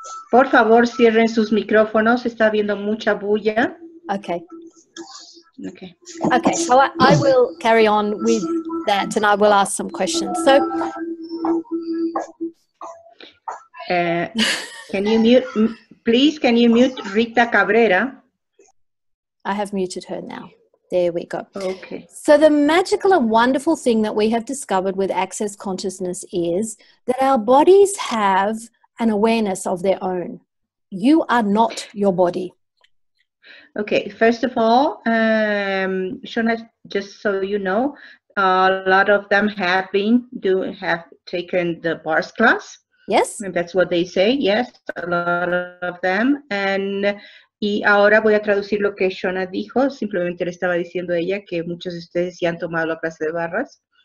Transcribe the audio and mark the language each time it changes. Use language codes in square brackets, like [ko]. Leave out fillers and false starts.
[es] Por favor, cierren sus micrófonos. Está habiendo mucha bulla. [en] Okay. Okay. Okay, so I will carry on with that and I will ask some questions. So, can you mute, please, can you mute Rita Cabrera? I have muted her now. There we go. Okay. So the magical and wonderful thing that we have discovered with Access Consciousness is that our bodies have an awareness of their own. You are not your body. Okay, first of all, Shauna, just so you know, a lot of them have taken the bars class. Yes. And that's what they say, yes, a lot of them. [es] Y ahora voy a traducir lo que Shauna dijo, simplemente le estaba diciendo a ella que muchos de ustedes ya han tomado la clase de barras.